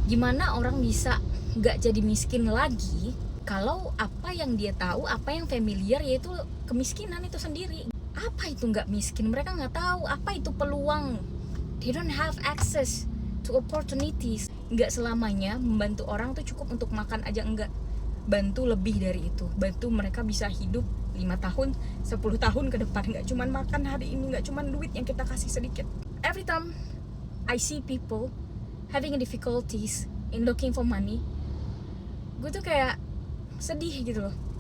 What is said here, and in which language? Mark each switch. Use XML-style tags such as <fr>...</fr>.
<id>Gimana orang bisa gak jadi miskin lagi kalau apa yang dia tahu, apa yang familiar, yaitu kemiskinan itu sendiri. Apa itu gak miskin? Mereka gak tahu apa itu peluang.</id> <en>They don't have access to opportunities.</en> <id>Gak selamanya membantu orang tuh cukup untuk makan aja, enggak. Bantu lebih dari itu. Bantu mereka bisa hidup 5 tahun, 10 tahun ke depan. Gak cuman makan hari ini, gak cuman duit yang kita kasih sedikit.</id> <en>Every time I see people having difficulties in looking for money,</en> <id>gue tuh kayak sedih gitu loh.</id>